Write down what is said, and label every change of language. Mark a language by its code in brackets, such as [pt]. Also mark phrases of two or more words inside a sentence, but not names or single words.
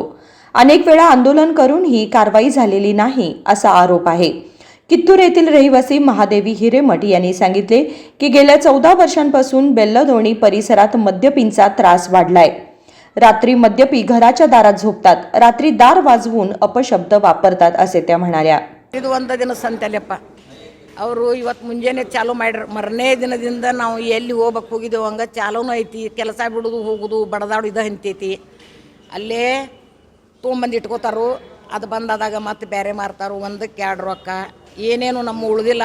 [mr] अनेक वेळा आंदोलन करून ही कारवाई झालेली नाही असा आरोप आहे. कित्तूर येथील रहिवासी महादेवी हिरेमठ यांनी सांगितले की गेल्या 14 वर्षांपासून बेल्लदोणी परिसरात मद्यपींचा त्रास वाढलाय. रात्री मद्यपी घराच्या दारात झोपतात, रात्री दार वाजवून अपशब्द वापरतात असे त्या म्हणाल्या. [kn] ಇದು ಒಂದು ದಿನ ಸಂತೆಲೆಪ್ಪ ಅವರು ಇವತ್ತು ಮುಂಜಾನೆ ಚಾಲು ಮಾಡ್ಯಾರ. ಮರನೇ ದಿನದಿಂದ ನಾವು ಎಲ್ಲಿ ಹೋಗ್ಬೇಕು ಹೋಗಿದ್ದೇವೆ ಹಂಗೆ ಚಾಲೂನು ಐತಿ. ಕೆಲಸ ಬಿಡೋದು ಹೋಗೋದು ಬಡದಾಡು ಇದು ಹಂತೈತಿ. ಅಲ್ಲೇ ತೊಗೊಂಬಂದು ಇಟ್ಕೋತಾರು. ಅದು ಬಂದಾದಾಗ ಮತ್ತೆ ಬೇರೆ ಮಾರ್ತಾರು. ಒಂದಕ್ಕೆ 2 ರೊಕ್ಕ ಏನೇನು ನಮ್ಮ ಉಳಿದಿಲ್ಲ.